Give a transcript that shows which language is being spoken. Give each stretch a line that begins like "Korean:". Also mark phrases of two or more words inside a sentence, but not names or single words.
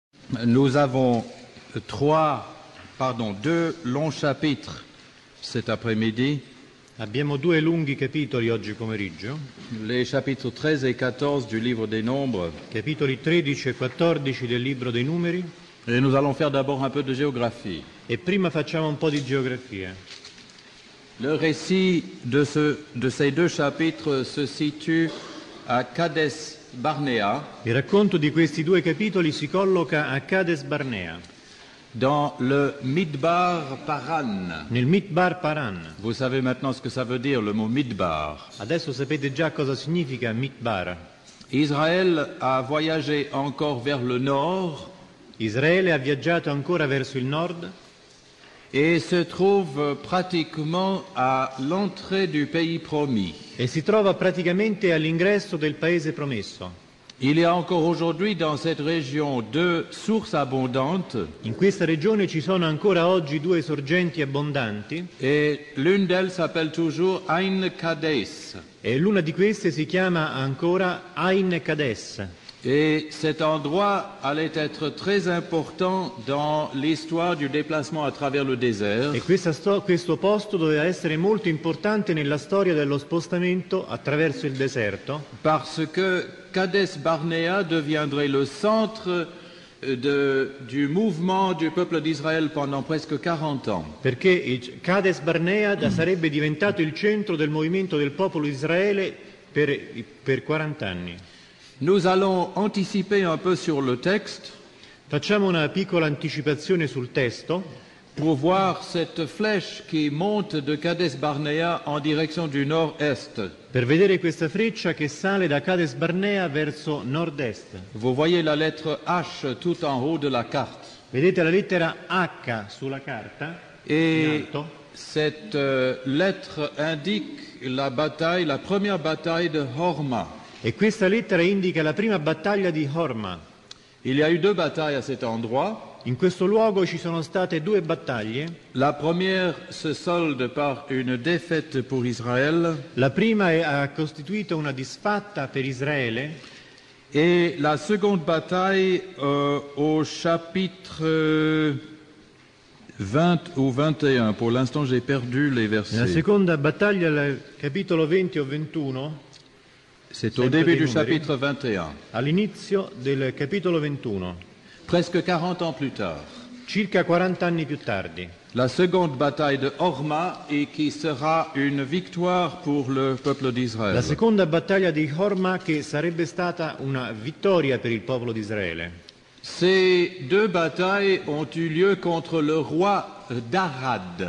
French: Nous avons deux longs chapitres cet après-midi,
Italian: Abbiamo due lunghi capitoli oggi pomeriggio,
French: les chapitres 13 et 14 du livre des Nombres,
Italian: capitoli 13 e 14 del libro dei numeri,
French: et nous allons faire d'abord un peu de géographie.
Italian: e prima facciamo un po' di geografia.
French: Le récit de ces deux chapitres se situe à Kades Barnea,
Italian: Il racconto di questi due capitoli si colloca a Kades Barnea,
French: dans le Midbar Paran.
Italian: nel Midbar Paran.
French: Vous savez maintenant ce que ça veut dire, le mot Midbar.
Italian: Adesso sapete già cosa significa Midbar.
French: Israël a voyagé encore vers le nord
Italian: Israele ha viaggiato ancora verso il nord
French: et se trouve pratiquement à l'entrée du pays promis.
Italian: e si trova praticamente all'ingresso del paese promesso.
French: Il y a encore aujourd'hui dans cette région deux sources abondantes
Italian: In questa regione ci sono ancora oggi due sorgenti abbondanti
French: et l'une d'elles s'appelle toujours Ain Kades.
Italian: e l'una di queste si chiama ancora Ain Kades.
French: Et cet endroit allait être très important dans l'histoire du déplacement à travers le désert.
Italian: E questo posto doveva essere molto importante nella storia dello spostamento attraverso il deserto,
French: Parce que Kades Barnea deviendrait le centre du mouvement du peuple d'Israël pendant presque 40 ans.
Italian: perché Kades Barnea sarebbe diventato il centro del movimento del popolo di Israele per 40 anni.
French: Nous allons anticiper un peu sur le texte
Italian: Facciamo una piccola anticipazione sul testo
French: pour voir cette flèche qui monte de Kades Barnea en direction du nord-est.
Italian: per vedere questa freccia che sale da Kades Barnea verso nord-est.
French: Vous voyez la lettre H tout en haut de la carte.
Italian: Vedete la lettera H sulla carta in
French: Et
Italian: alto?
French: cette lettre indique la première bataille de Horma.
Italian: E questa lettera indica la prima battaglia di Horma.
French: Il y a eu deux batailles à cet endroit.
Italian: In questo luogo ci sono state due battaglie.
French: La première se solde par une défaite pour Israël
Italian: La prima ha costituito una disfatta per Israele
French: et la seconde bataille au chapitre 20 ou 21. Pour l'instant, j'ai perdu les
Italian: La
French: versets.
Italian: seconda battaglia, al capitolo 20 o 21,
French: C'est au
Italian: Sempre
French: début
Italian: dei
French: du
Italian: numeri.
French: chapitre 21,
Italian: all'inizio del capitolo 21,
French: presque 40 ans plus tard.
Italian: circa 40 anni più tardi.
French: La seconde bataille de Horma et qui sera une victoire pour le peuple d'Israël.
Italian: La seconda battaglia di Horma che sarebbe stata una vittoria per il popolo di Israele.
French: Ces deux batailles ont eu lieu contre le roi d'Arad.